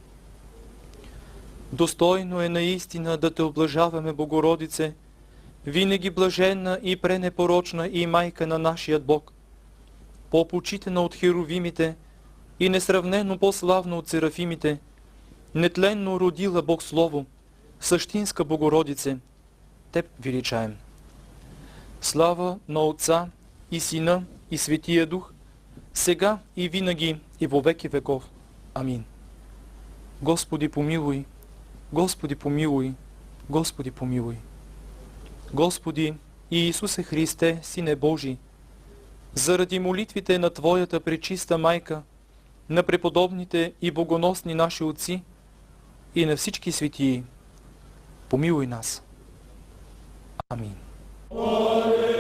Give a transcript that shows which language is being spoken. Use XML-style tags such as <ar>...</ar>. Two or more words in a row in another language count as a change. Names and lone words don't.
<bg>Достойно е наистина да те облажаваме, Богородице, винаги блаженна и пренепорочна и майка на нашият Бог, по-почитана от херовимите и несравнено по-славна от серафимите, нетленно родила Бог Слово, същинска Богородице, Теб величаем. Слава на Отца и Сина и Светия Дух, сега и винаги и во веки веков. Амин. Господи помилуй, Господи помилуй, Господи помилуй. Господи Иисусе Христе, Сине Божий, заради молитвите на Твоята пречиста майка, на преподобните и богоносни наши отци и на всички светии, помилуй нас. Амин.</bg>